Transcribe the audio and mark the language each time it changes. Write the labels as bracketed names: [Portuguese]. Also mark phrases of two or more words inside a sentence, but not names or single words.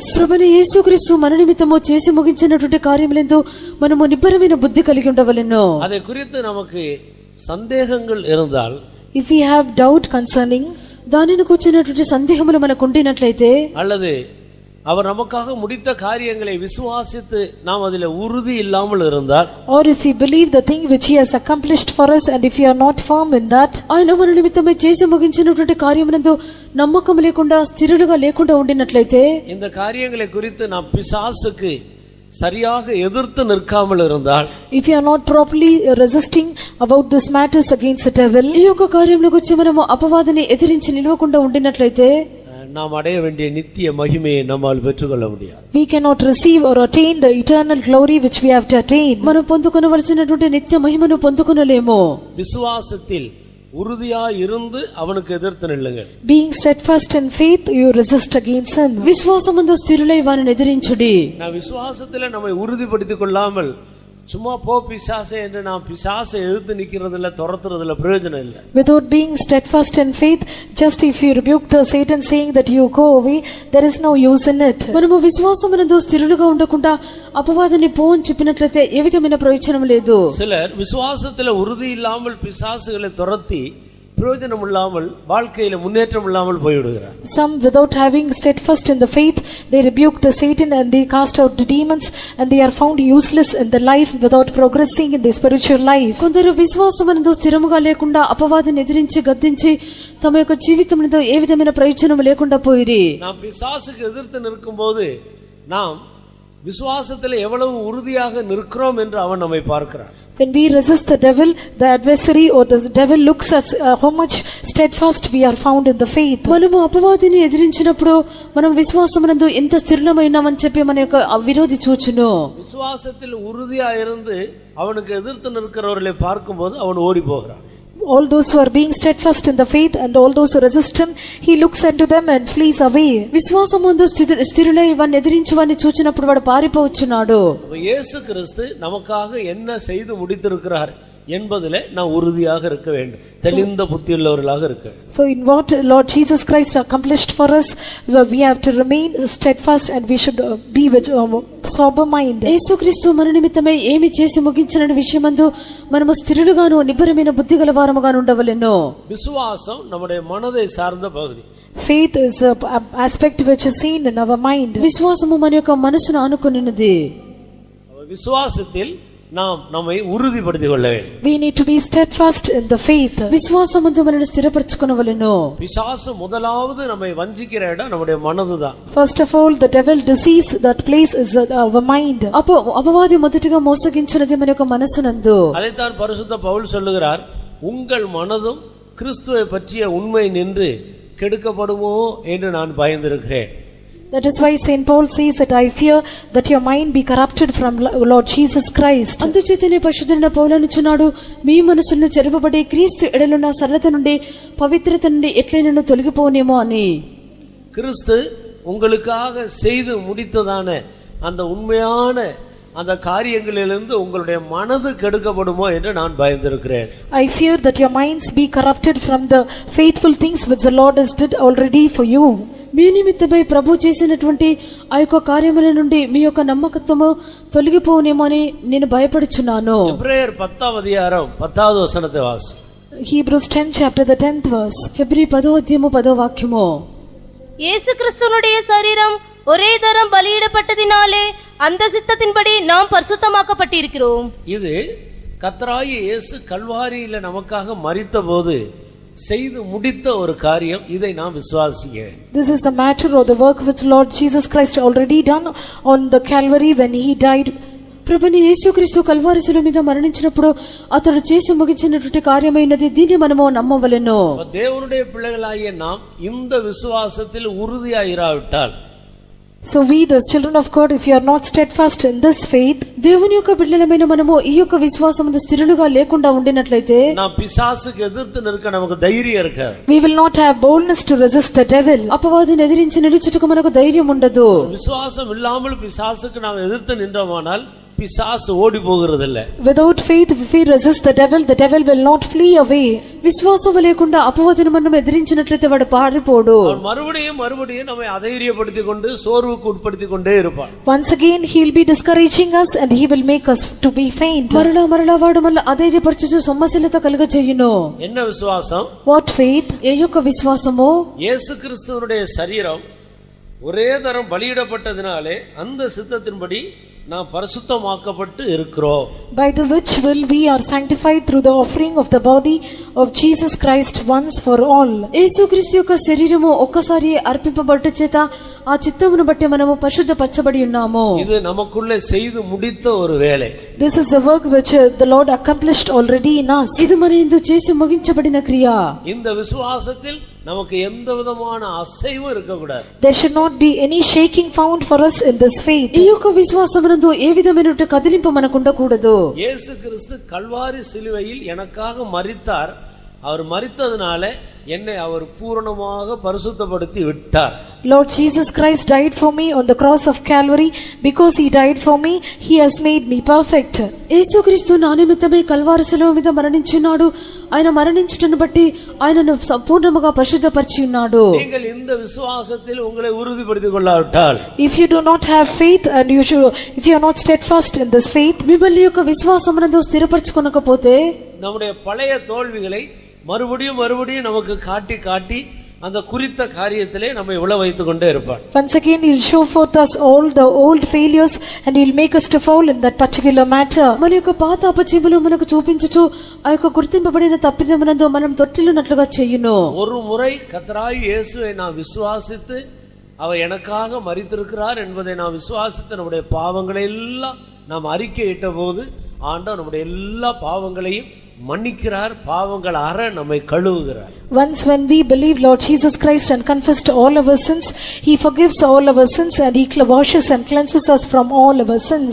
[Telugu] ప్రభువైన యేసుక్రీస్తు మన నిమిత్తము చేసి ముగించినటువంటి కార్యములందు మనము నిబ్బరమైన బుద్ధి కలిగి ఉండవలెను. [Tamil] அதை குறித்து நமக்கு சந்தேகங்கள் இருந்தால், [English] If we have doubt concerning, [Telugu] దానిని కూర్చున్నటువంటి సందేహములు మనకు ఉండినట్లయితే, [Tamil] அல்லது அவர் நமக்காக முடித்த காரியங்களை விசுவாசித்து நாம் அதில் உறுதி இல்லாமல் இருந்தால், [English] or if we believe the thing which he has accomplished for us and if we are not firm in that, [Telugu] ఆయన మన నిమిత్తమై చేసి ముగించినటువంటి కార్యమునందు నమ్మకం లేకుండా స్థిరులుగా లేకుండా ఉండినట్లయితే, [Tamil] இந்த காரியங்களை குறித்து நாம் பிசாசுக்கு சரியாக எதிர்த்து நிற்காமல் இருந்தால், [English] if you are not properly resisting about this matters against the devil, [Telugu] ఈ యొక్క కార్యముల గురించి మనము అపవాదిని ఎదిరించి నిలవకుండా ఉండినట్లయితే, [Tamil] நாம் அடைய வேண்டிய நித்திய மகிமையை நம்மால் பெற்றுக்கொள்ள முடியாது. [English] we cannot receive or attain the eternal glory which we have to attain. [Telugu] మనం పొందుకొనవలసినటువంటి నిత్య మహిమను పొందుకొనలేము. [Tamil] விசுவாசத்தில் உறுதியா இருந்து அவனுக்கு எதிர்த்து நில்லுங்கள். [English] Being steadfast in faith, you resist against sin. [Telugu] విశ్వాసమందు స్థిరులై వారిని ఎదిరించుడి. [Tamil] நான் விசுவாசத்தில் நம்மை உறுதிப்படுத்திக் கொள்ளாமல் சும்மா போ பிசாசே என்று நாம் பிசாசை எதிர்த்து நிக்கிறதுல துரத்துறதுல பிரயோஜனம் இல்லை. [English] Without being steadfast in faith, just if you rebuke the Satan saying that you go away, there is no use in it. [Telugu] మనము విశ్వాసమునందు స్థిరులుగా ఉండకుండా అపవాదిని పో అని చెప్పినట్లయితే ఏ విధమైన ప్రయోజనం లేదు. [Tamil] சிலர் விசுவாசத்தில் உறுதி இல்லாமல் பிசாசுகளை துரத்தி பிரயோஜனம் இல்லாமல் வாழ்க்கையில முன்னேற்றம் இல்லாமல் போய்விடுகிறார். [English] Some without having steadfast in the faith, they rebuke the Satan and they cast out the demons and they are found useless in the life without progressing in the spiritual life. [Telugu] కొందరు విశ్వాసమునందు స్థిరముగా లేకుండా అపవాదిని ఎదిరించి గద్దించి తమ యొక్క జీవితమునందు ఏ విధమైన ప్రయోజనం లేకుండా పోయిరి. [Tamil] நாம் பிசாசுக்கு எதிர்த்து நிற்கும்போது நாம் விசுவாசத்தில் எவ்வளவு உறுதியாக நிற்கிறோம் என்று அவன் நம்மை பார்க்கிறான். [English] When we resist the devil, the adversary or the devil looks at how much steadfast we are found in the faith. [Telugu] మనము అపవాదిని ఎదిరించినప్పుడు మనం విశ్వాసమునందు ఎంత స్థిరమైనామని చెప్పి మన యొక్క విరోధి చూచును. [Tamil] விசுவாசத்தில் உறுதியா இருந்து அவனுக்கு எதிர்த்து நிற்கிறவர்களை பார்க்கும்போது அவன் ஓடி போகிறான். [English] All those who are being steadfast in the faith and all those who resist him, he looks unto them and flees away. [Telugu] విశ్వాసముందు స్థిరులై వారిని ఎదిరించి వారిని చూచినప్పుడు వాడు పారిపోవచ్చున్నాడు. [Tamil] இயேசு கிறிஸ்து நமக்காக என்ன செய்து முடித்திருக்கிறார் என்பதிலே நாம் உறுதியாக இருக்க வேண்டும். தெளிந்த புத்தியுள்ளவர்களாக இருக்க. [English] So in what Lord Jesus Christ accomplished for us, we have to remain steadfast and we should be with sober mind. [Telugu] యేసుక్రీస్తు మన నిమిత్తమై ఏమి చేసి ముగించిన విషయమందు మనము స్థిరులుగాను నిబ్బరమైన బుద్ధి గలవారముగాను ఉండవలెను. [Tamil] விசுவாசம் நம்முடைய மனதை சார்ந்த பகுதி. [English] Faith is an aspect which is seen in our mind. [Telugu] విశ్వాసము మన యొక్క మనసును ఆనుకొనినది. [Tamil] விசுவாசத்தில் நாம் நம்மை உறுதிப்படுத்திக் கொள்ள வேண்டும். [English] We need to be steadfast in the faith. [Telugu] విశ్వాసముతో మనల్ని స్థిరపరచుకొనవలెను. [Tamil] பிசாசு முதலாவது நம்மை வஞ்சிக்கிற இடம் நம்முடைய மனதுதான். [English] First of all, the devil deceives that place is our mind. [Telugu] అపవాది మొదటిగా మోసగించినది మన యొక్క మనసునందు. [Tamil] அதைத்தான் பரிசுத்த பவுல் சொல்லுகிறார், உங்கள் மனதும் கிறிஸ்துவை பற்றிய உண்மை நின்று கெடுக்கப்படுமோ என்று நான் பயந்திருக்கிறேன். [English] That is why Saint Paul says that I fear that your mind be corrupted from Lord Jesus Christ. [Telugu] అందుచేతనే పరిశుద్ధుడైన పౌలు అనుచున్నాడు, మీ మనసును చెరపబడి క్రీస్తు ఎడలున్న సరళత నుండి పవిత్రత నుండి ఎట్లైనను తొలగిపోనేమో అని. [Tamil] கிறிஸ்து உங்களுக்காக செய்து முடித்ததான அந்த உண்மையான அந்த காரியங்களிலிருந்து உங்களுடைய மனது கெடுக்கப்படுமோ என்று நான் பயந்திருக்கிறேன். [English] I fear that your minds be corrupted from the faithful things which the Lord has did already for you. [Telugu] మీ నిమిత్తమై ప్రభు చేసినటువంటి ఆ యొక్క కార్యముల నుండి మీ యొక్క నమ్మకత్వము తొలగిపోనేమో అని నేను భయపడుచున్నాను. [Tamil] எபிரேயர் 10ஆம் அதிகாரம் 10வது வசனத்தை வாசி. [English] Hebrews 10 chapter the 10th verse. [Telugu] హెబ్రీ 10వ అధ్యాయము 10వ వాక్యము. [Tamil] இயேசு கிறிஸ்துவினுடைய சரீரம் ஒரே தரம் பலியிடப்பட்டதினாலே அந்த சித்தத்தின்படி நாம் பரிசுத்தமாக்கப்பட்டிருக்கிறோம். இது கர்த்தராகிய இயேசு கல்வாரியில நமக்காக மரித்தபோது செய்து முடித்த ஒரு காரியம். இதை நாம் விசுவாசிக்கிறேன். [English] This is a matter of the work which Lord Jesus Christ already done on the Calvary when he died. [Telugu] ప్రభుని యేసుక్రీస్తు కల్వారి శిలువ మీద మరణించినప్పుడు అతడు చేసి ముగించినటువంటి కార్యమైనది. దీన్ని మనము నమ్మవలెను. [Tamil] தேவனுடைய பிள்ளைகளாகிய நாம் இந்த விசுவாசத்தில் உறுதியாயிராவிட்டால், [English] So we the children of God, if you are not steadfast in this faith, [Telugu] దేవుని యొక్క బిడ్డలమైన మనము ఈ యొక్క విశ్వాసమందు స్థిరులుగా లేకుండా ఉండినట్లయితే [Tamil] நாம் பிசாசுக்கு எதிர்த்து நிற்க நமக்கு தைரியம் இருக்காது. [English] we will not have boldness to resist the devil. [Telugu] అపవాదిని ఎదిరించి నిలుచుటకు మనకు ధైర్యం ఉండదు. [Tamil] விசுவாசம் இல்லாமல் பிசாசுக்கு நாம் எதிர்த்து நின்றோமானால் பிசாசு ஓடி போகிறதில்லை. [English] Without faith, if we resist the devil will not flee away. [Telugu] విశ్వాసం లేకుండా అపవాదిని మనం ఎదిరించినట్లయితే వాడు పారిపోడు. [Tamil] மறுபடியும் நம்மை அதைரியப்படுத்திக் கொண்டு சோர்வுக்கு உட்படுத்திக் கொண்டே இருப்பான். [English] Once again he will be discouraging us and he will make us to be faint. [Telugu] మరలా వాడు మళ్ళీ అధైర్యపరచుచు సొమ్మసిల్లత కలుగజేయును. [Tamil] என்ன விசுவாசம்? [English] What faith? [Telugu] ఏ యొక్క విశ్వాసము? [Tamil] இயேசு கிறிஸ்துவினுடைய சரீரம் ஒரே தரம் பலியிடப்பட்டதினாலே அந்த சித்தத்தின்படி நாம் பரிசுத்தமாக்கப்பட்டு இருக்கிறோம். [English] By the which will we are sanctified through the offering of the body of Jesus Christ once for all. [Telugu] యేసుక్రీస్తు యొక్క శరీరము ఒక్కసారి అర్పింపబడ్డ చేత ఆ చిత్తమును బట్టి మనము పరిశుద్ధపరచబడి ఉన్నాము. [Tamil] இது நமக்குள்ளே செய்து முடித்த ஒரு வேலை. [English] This is a work which the Lord accomplished already in us. [Telugu] ఇది మన యందు చేసి ముగించబడిన క్రియ. [Tamil] இந்த விசுவாசத்தில் நமக்கு எந்த விதமான அசைவும் இருக்க கூடாது. [English] There should not be any shaking found for us in this faith. [Telugu] ఈ యొక్క విశ్వాసమునందు ఏ విధమైన కదిలింపు మనకు ఉండకూడదు. [Tamil] இயேசு கிறிஸ்து கல்வாரி சிலுவையில் எனக்காக மரித்தார். அவர் மரித்ததனால என்னை அவர் பூரணமாக பரிசுத்தப்படுத்தி விட்டார். [English] Lord Jesus Christ died for me on the cross of Calvary. Because he died for me, he has made me perfect. [Telugu] యేసుక్రీస్తు నా నిమిత్తమై కల్వారి శిలువ మీద మరణించున్నాడు. ఆయన మరణించుటను బట్టి ఆయనను సంపూర్ణముగా పరిశుద్ధపరిచి ఉన్నాడు. [Tamil] நீங்கள் இந்த விசுவாசத்தில் உங்களை உறுதிப்படுத்திக் கொள்ளாவிட்டால், [English] if you do not have faith and if you are not steadfast in this faith, [Telugu] మిమ్మల్ని యొక్క విశ్వాసమునందు స్థిరపరచుకొనకపోతే [Tamil] நம்முடைய பழைய தோல்விகளை மறுபடியும் நமக்கு காட்டி அந்த குறித்த காரியத்திலே நம்மை உள வைத்துக் கொண்டே இருப்பார். [English] Once again he will show forth us all the old failures and he will make us to fall in that particular matter. [Telugu] మన యొక్క పాత అపజయములు మనకు చూపించుచు ఆ యొక్క గుర్తింపబడిన తప్పిదమునందు మనం తొట్టిల్లునట్లుగా చేయును. [Tamil] ஒரு முறை கர்த்தராகிய இயேசுவை நான் விசுவாசித்து அவர் எனக்காக மரித்திருக்கிறார் என்பதை நான் விசுவாசித்து நம்முடைய பாவங்களை எல்லாம் நாம் அறிக்கையிட்ட போது ஆண்டவர் நம்முடைய எல்லா பாவங்களையும் மன்னிக்கிறார். பாவங்கள் அற நம்மை கழுவுகிறார். [English] Once when we believe Lord Jesus Christ and confessed all our sins, he forgives all our sins and he washes and cleanses us from all our sins.